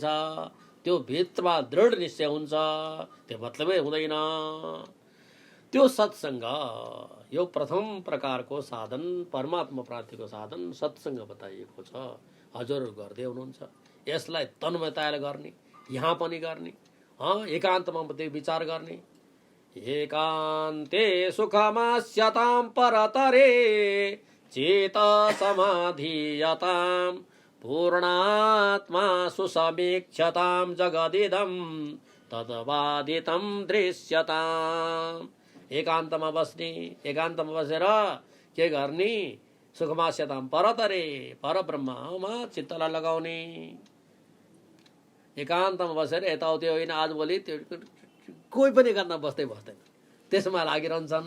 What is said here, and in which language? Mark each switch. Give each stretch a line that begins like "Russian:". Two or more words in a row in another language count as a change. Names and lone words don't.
Nepali: त्यो भित्रमा दृढ निश्चय हुन्छ, त्यो मतलबै हुँदैन। त्यो सत्सङ्ग यो प्रथम प्रकारको साधन, परमात्मा प्राप्तिको साधन सत्सङ्ग बताइएको छ। हजुरहरू गर्दै हुनुहुन्छ। यसलाई तन्मयताले गर्ने, यहाँ पनि गर्ने, एकान्तमा मात्रै विचार गर्ने।
Sanskrit: एकान्ते सुखमास्यतां परतरे चेत समाधियतां पूर्णात्मा सुसमीक्षतां जगदिदं तद्बाधितं दृश्यताम्।
Nepali: एकान्तमा बस्ने, एकान्तमा बसेर के गर्ने?
Sanskrit: सुखमास्यतां परतरे,
Nepali: परब्रह्ममा चित्तलाई लगाउने। एकान्तमा बसेर यताउति होइन, आजभोलि त्यो कोही पनि एकान्तमा बस्दैन, त्यसमा लागिरहन्छन्।